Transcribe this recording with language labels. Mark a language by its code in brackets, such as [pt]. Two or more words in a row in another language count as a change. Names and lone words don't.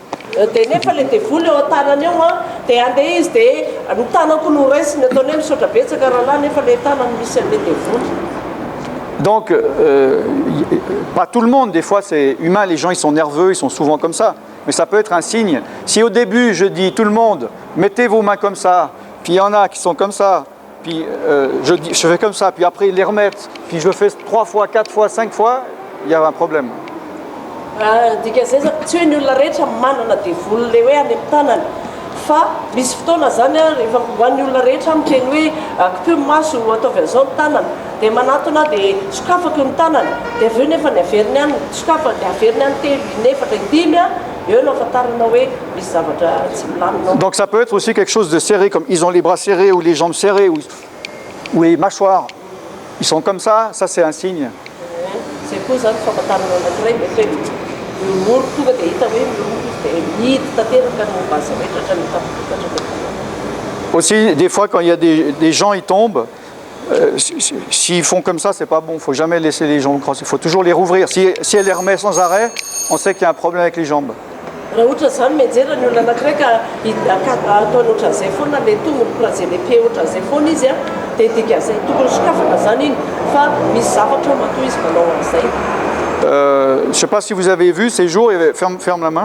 [fr] Donc, pas tout le monde, des fois c'est humain, les gens ils sont nerveux, ils sont souvent comme ça, mais ça peut être un signe. Si au début je dis tout le monde, mettez vos mains comme ça, puis il y en a qui sont comme ça, puis je fais comme ça, puis après ils les remettent, puis je fais 3 fois, 4 fois, 5 fois, il y a un problème. [mg] Fa misy fotoana zany a rehefa hoan'ny olona rehetra miteny hoe kipio maso ataovy an'izao ny tanana dia manatona dia sokafako ny tanana dia avy eo nefa ny averiny any sokafa dia averiny any telo inefatra indimy a eo no afantarana hoe misy zavatra tsy milamina. [fr] Donc ça peut être aussi quelque chose de serré, comme ils ont les bras serrés ou les jambes serrées ou les mâchoires ils sont comme ça c'est un signe. [mg] C'est koa zany famantarana anankiray mety hoe moro tonga dia hita hoe [fr] Aussi, des fois, quand il y a des gens, ils tombent, s'ils font comme ça, c'est pas bon. Il ne faut jamais laisser les jambes croisées. Il faut toujours les rouvrir. Si elle les remet sans arrêt, on sait qu'il y a un problème avec les jambes. Je ne sais pas si vous avez vu ces jours, ferme la main.